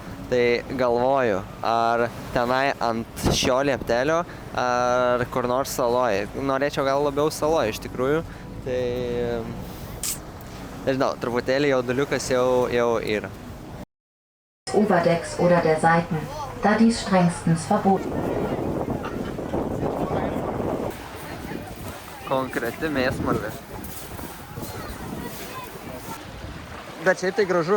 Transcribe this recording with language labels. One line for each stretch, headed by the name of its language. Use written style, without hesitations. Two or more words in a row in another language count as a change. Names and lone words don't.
Lithuanian: Tai galvoju, ar tenai ant šio lieptelio, ar kur nors saloje. Norėčiau gal labiau saloje iš tikrųjų. Tai, nežinau, truputėlį jauduliukas jau yra.
German: Oberdecks oder der Seiten, da dies strengstens verboten.
Lithuanian: Konkreti mėsmalė. Bet šiaip tai gražu.